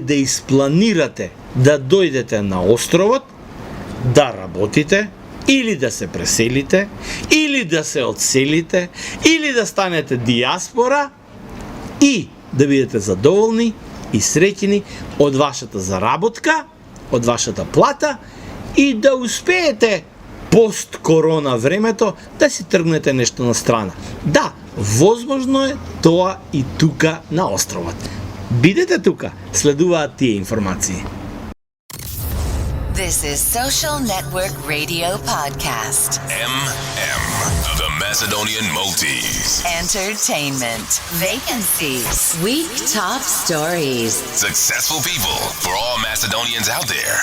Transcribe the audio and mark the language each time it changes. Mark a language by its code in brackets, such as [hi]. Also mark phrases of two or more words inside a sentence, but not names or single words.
[mk] да испланирате да дојдете на островот, да работите, или да се преселите, или да се одселите, или да станете диаспора и да бидете задоволни и среќни од вашата заработка, од вашата плата и да успеете пост-корона времето да си тргнете нешто на страна. Да, возможно е тоа и тука на островот. Бидете тука, следуваат тие информации. [en] This is Social Network Radio Podcast. MM, the Macedonian Maltese. Entertainment. Vacancies. Week top stories. Successful people for all Macedonians out there.